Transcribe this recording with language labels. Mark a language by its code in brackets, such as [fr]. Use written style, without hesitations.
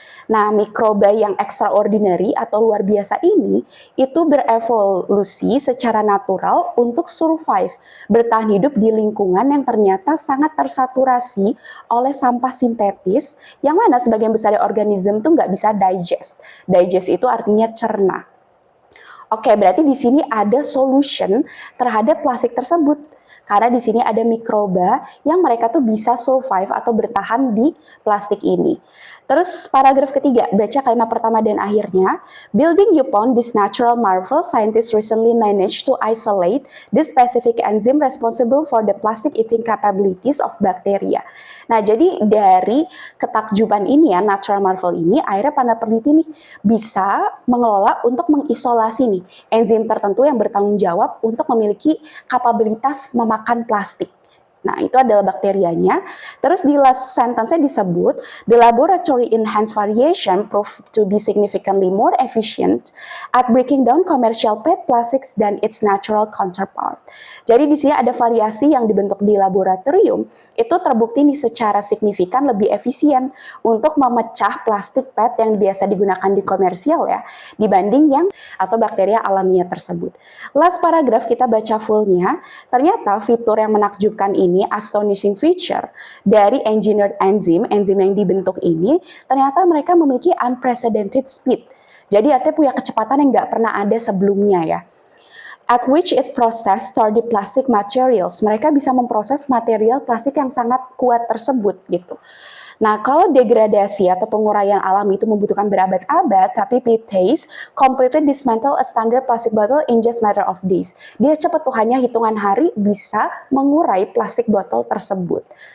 [id] Nah, mikroba yang extraordinary atau luar biasa ini itu berevolusi secara natural untuk survive, bertahan hidup di lingkungan yang ternyata sangat tersaturasi oleh sampah sintetis, yang mana sebagian besar organisme tuh nggak bisa digest. Digest itu artinya cerna. Oke, berarti di sini ada solution terhadap plastik tersebut. Karena di sini ada mikroba yang mereka tuh bisa survive atau bertahan di plastik ini. Terus paragraf ketiga, baca kalimat pertama dan akhirnya. [en] Building upon this natural marvel, scientists recently managed to isolate the specific enzyme responsible for the plastic eating capabilities of bacteria. [id] Nah, jadi dari ketakjuban ini ya, natural marvel ini, akhirnya para peneliti nih bisa mengelola untuk mengisolasi nih enzim tertentu yang bertanggung jawab untuk memiliki kapabilitas memakan plastik. Nah, itu adalah bakterianya. Terus di last sentence-nya disebut, [en] the laboratory enhanced variation proved to be significantly more efficient at breaking down commercial PET plastics than its natural counterpart. [id] Jadi di sini ada variasi yang dibentuk di laboratorium, itu terbukti nih secara signifikan lebih efisien untuk memecah plastik PET yang biasa digunakan di komersial ya, dibanding yang atau bakteria alamiah tersebut. Last paragraf kita baca fullnya, ternyata fitur yang menakjubkan ini, [en] astonishing feature [id] dari engineered enzyme yang dibentuk ini, ternyata mereka memiliki [en] unprecedented speed. [id] Jadi artinya punya kecepatan yang nggak pernah ada sebelumnya ya. [en] At which it process sturdy plastic materials. [id] Mereka bisa memproses material plastik yang sangat kuat tersebut gitu. Nah, kalau degradasi atau penguraian alami itu membutuhkan berabad-abad, tapi [en] PTACE completely dismantle a standard plastic bottle in just matter of days. [id] Dia cepat tuh, hanya hitungan hari bisa mengurai plastik botol tersebut.